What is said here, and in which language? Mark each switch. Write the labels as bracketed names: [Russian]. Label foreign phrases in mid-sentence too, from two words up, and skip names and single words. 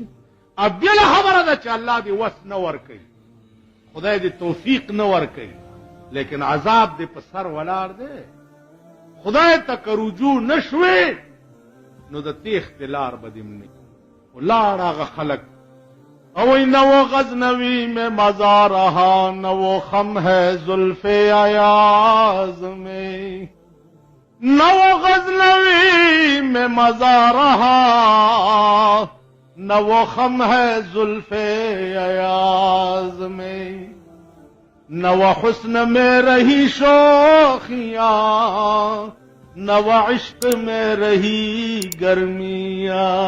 [Pashto] او بله خبره ده چې الله دې وس نه ورکوي، خدای دې توفیق نه ورکوي، لیکن عذاب دې په سر ولاړ دی. خدای ته که رجوع نه شوې نو د تیښتې لار به دې نه ولاړ هغه خلک اوئی [Urdu] نہ وہ غزنوی میں مزہ رہا نہ وہ خم ہے زلف ایاز میں، نہ وہ غزنوی میں مزہ رہا نہ وہ خم ہے زلف ایاز میں، نہ وہ حسن میں رہی شوخیاں نہ وہ عشق میں رہی گرمیاں.